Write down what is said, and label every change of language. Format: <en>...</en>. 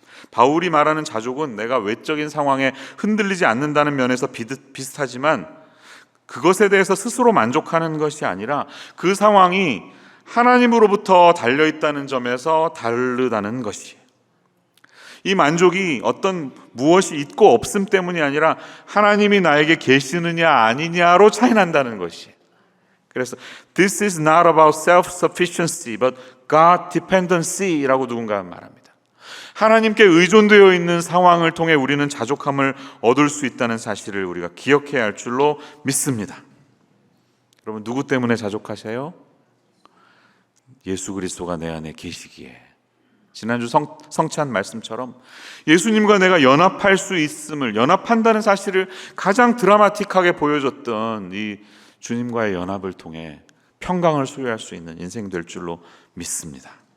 <ko>바울이 말하는 자족은 내가 외적인 상황에 흔들리지 않는다는 면에서 비슷하지만 그것에 대해서 스스로 만족하는 것이 아니라 그 상황이 하나님으로부터 달려있다는 점에서 다르다는 것이에요. 이 만족이 어떤 무엇이 있고 없음 때문이 아니라 하나님이 나에게 계시느냐 아니냐로 차이 난다는 것이에요. 그래서</ko> <en>This is not about self-sufficiency but God dependency라고</en> <ko>누군가 말합니다. 하나님께 의존되어 있는 상황을 통해 우리는 자족함을 얻을 수 있다는 사실을 우리가 기억해야 할 줄로 믿습니다. 여러분 누구 때문에 자족하세요? 예수 그리스도가 내 안에 계시기에. 지난주 성찬 말씀처럼 예수님과 내가 연합할 수 있음을, 연합한다는 사실을 가장 드라마틱하게 보여줬던 이 주님과의 연합을 통해 평강을 소유할 수 있는 인생 될 줄로 믿습니다.</ko>